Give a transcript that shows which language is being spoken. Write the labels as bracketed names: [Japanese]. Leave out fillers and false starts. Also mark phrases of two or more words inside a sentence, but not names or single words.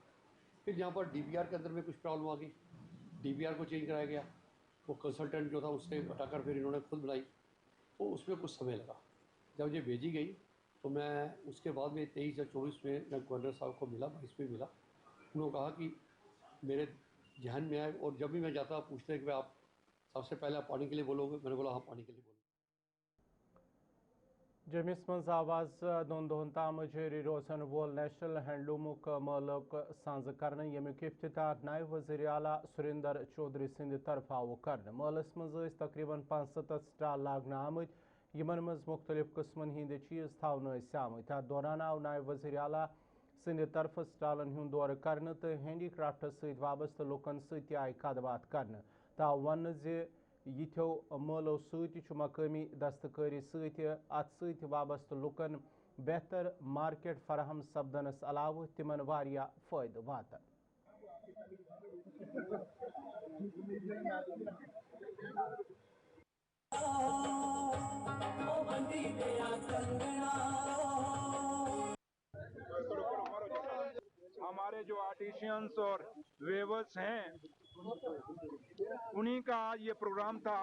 [Urdu] پھر جہاں پر ڈی پی آر کے اندر میں کچھ پرابلم آ گئی، ڈی پی آر کو چینج کرایا گیا، وہ کنسلٹنٹ جو تھا اس سے ہٹا کر پھر انہوں نے خود بنائی، تو اس میں کچھ سمے لگا. جب یہ بھیجی گئی تو میں اس کے بعد میں 23 یا 24 میں گورنر صاحب کو ملا، 22 میں ملا. انہوں نے کہا کہ میرے ذہن میں آئے، اور جب بھی میں جاتا پوچھتے ہیں کہ آپ سب سے پہلے آپ پانی کے لیے بولو گے؟ میں نے بولا ہاں پانی کے لیے بولو. [Kashmiri] جمس مز آواز 2 دہن تام جاری روزن وول نیشنل ہینڈلومک ملک سانز کرنے، یمیک افتتاح نائب وزیر اعلیٰ سریندر چودھری سند طرف آو کرنے. ملس مز تقریباً 75 سٹال لاگنہ آمت، یمن مز مختلف قسمن ہند چیز تھونہ آمت. ات دوران آو نائب وزیر اعلیٰ سند طرف سٹالن ہند دورہ کرنے تو ہینڈی کرافٹس ست وابستہ لکن ست آئی کت بات کرنے. تاو ون زِ یتھو ملو ست مقامی دستکاری ست ات ست وابستہ لکن بہتر مارکیٹ فراہم سپدنس علاوہ تمن واریاہ فائدہ واتان. [Urdu] ہمارے جو آرٹیشینس اور ویورز ہیں انہی کا آج یہ پروگرام تھا.